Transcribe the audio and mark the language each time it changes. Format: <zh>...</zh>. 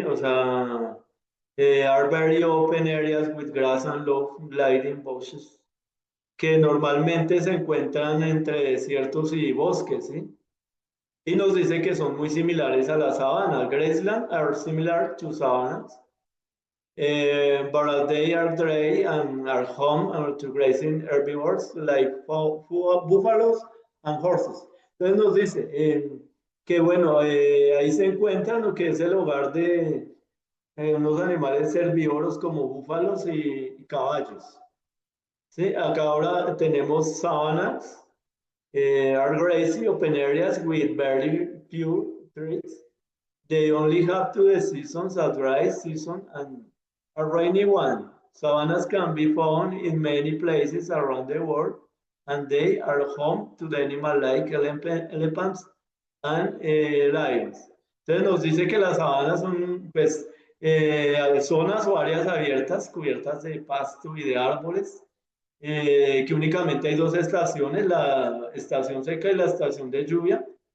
<es>O sea,</es> <en>are very open areas with grass and low gliding bushes,</en> <es>que normalmente se encuentran entre desiertos y bosques, ¿sí? Y nos dice que son muy similares a las sabanas.</es> <en>Graceland are similar to savannas. But they are dry and are home to grazing herbivores like búfalos and horses.</en> <es>Entonces nos dice que bueno, ahí se encuentran lo que es el hogar de unos animales herbívoros como búfalos y caballos. ¿Sí? Acá ahora tenemos sabanas,</es> <en>are grassy open areas with very few trees. They only have two seasons, a dry season and a rainy one. Savannas can be found in many places around the world, and they are home to the animals like elephants and lions.</en> <es>Entonces nos dice que las sabanas son pues, zonas o áreas abiertas cubiertas de pasto y de árboles, que únicamente hay dos estaciones, la estación seca y la estación de lluvia.</es>